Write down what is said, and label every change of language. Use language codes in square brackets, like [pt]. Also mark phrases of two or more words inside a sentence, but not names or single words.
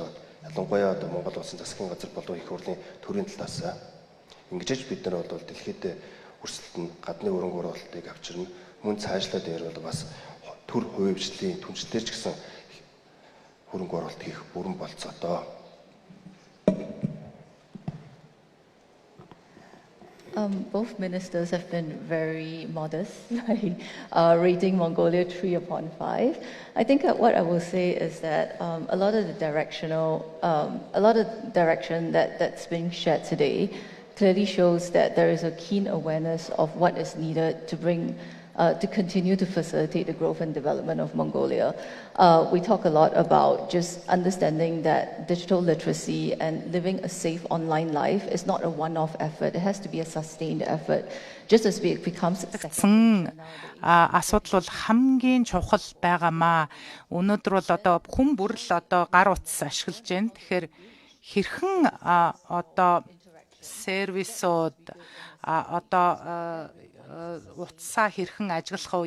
[mn] Ялангуяа одоо Монгол улсын засгийн газар болон их хурлын төрийн талаас ингэж бид нар бол дэлхийд өрсөлдөн гадны хөрөнгө оруулалтыг авчирна. Мөн цаашлаа дээр бол бас төр хувийн хвшлийн түншлэлээр ч гэсэн хөрөнгө оруулалт хийх бүрэн болцоотой. [en] Both ministers have been very modest, like rating Mongolia 3 upon 5. I think what I will say is that a lot of the direction that's being shared today clearly shows that there is a keen awareness of what is needed to bring to continue to facilitate the growth and development of Mongolia. We talk a lot about just understanding that digital literacy and living a safe online life is not a one-off effort. It has to be a sustained effort. Just as it becomes [mn] асуудал бол хамгийн чухал байгаамаа. Өнөөдөр бол одоо хүн бүр л одоо гар утас ашиглаж байна. Тэгэхээр хэрхэн одоо сервисууд одоо утсаа хэрхэн ажиглах вэ?